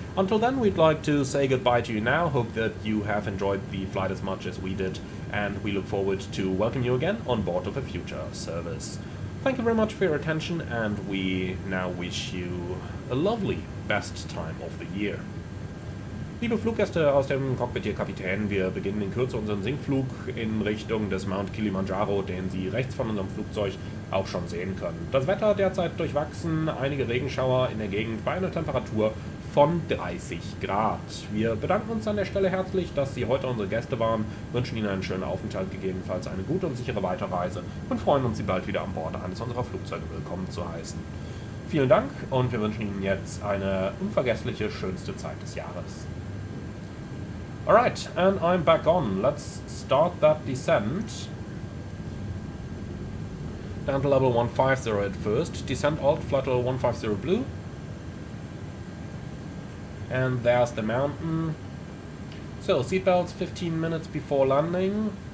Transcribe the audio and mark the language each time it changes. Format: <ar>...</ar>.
<en>Until then, we'd like to say goodbye to you now. Hope that you have enjoyed the flight as much as we did, and we look forward to welcome you again on board of a future service. Thank you very much for your attention, and we now wish you a lovely best time of the year.</en> <de>Liebe Fluggäste aus dem Cockpit, Ihr Kapitän, wir beginnen in Kürze unseren Sinkflug in Richtung des Mount Kilimanjaro, den Sie rechts von unserem Flugzeug auch schon sehen können. Das Wetter derzeit durchwachsen, einige Regenschauer in der Gegend bei einer Temperatur von 30 Grad. Wir bedanken uns an der Stelle herzlich, dass Sie heute unsere Gäste waren, wünschen Ihnen einen schönen Aufenthalt, gegebenenfalls eine gute und sichere Weiterreise und freuen uns, Sie bald wieder an Bord eines unserer Flugzeuge willkommen zu heißen. Vielen Dank und wir wünschen Ihnen jetzt eine unvergessliche, schönste Zeit des Jahres.</de> <en>Alright, and I'm back on. Let's start that descent. Down to level 150 at first. Descent alt, flight level 150 blue. And there's the mountain. So, seatbelts 15 minutes before landing.</en>